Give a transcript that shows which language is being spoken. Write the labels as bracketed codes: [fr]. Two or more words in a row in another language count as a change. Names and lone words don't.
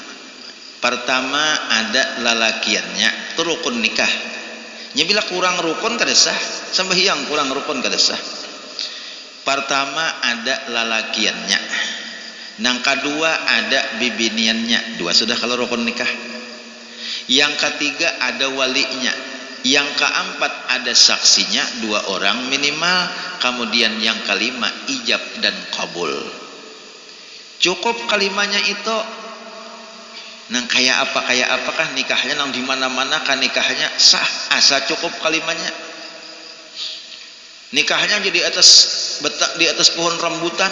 [bjn] Pertama ada lalakiannya, itu rukun nikah. Nya bila kurang rukun kada sah, sembahyang kurang rukun kada sah. Pertama ada lalakiannya. Nang kedua ada bibiniannya. 2 sudah kalau rukun nikah. [id] Yang ketiga ada walinya. Yang keempat ada saksinya 2 orang minimal. Kemudian yang kelima ijab dan kabul. Cukup kalimanya itu. [bjn] Nang kayak apakah nikahnya nang di mana-mana kan nikahnya sah, asa cukup kalimanya. [id] Nikahnya jadi di atas pohon rambutan.